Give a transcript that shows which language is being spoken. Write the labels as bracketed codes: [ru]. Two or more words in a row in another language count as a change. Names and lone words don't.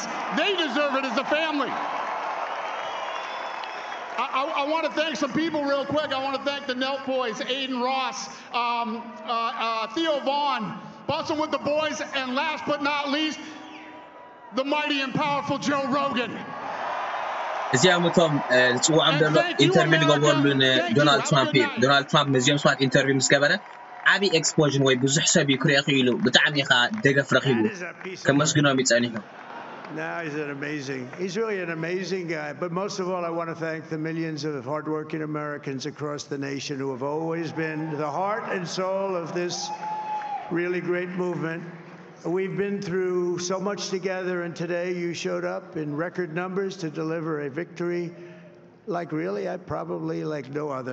[en] They deserve it as a family. I want to thank some people real quick. I want to thank the Nelk boys, Aiden Ross, Theo Vaughn, Bussin' with the boys, and last but not least, the mighty and powerful Joe Rogan. [ti] እዚያምቶም ጽዋዕም ደሎ ኢንተርቪው ገበሉን ዶናልድ ትራምፕ መዚኦም ስዋት ኢንተርቪው ምስገበረ ዓቢ ኤክስፖዥን ወይ ብዙሕ ሰብ ይክሪኦ ኢሉ ብጣዕሚ ኻ ደገፍ ረኺቡ ከመስግኖም ይጸኒሑ. [en] No, he's really an amazing guy. But most of all, I want to thank the millions of hardworking Americans across the nation who have always been the heart and soul of this really great movement. We've been through so much together, and today you showed up in record numbers to deliver a victory like really, like no other.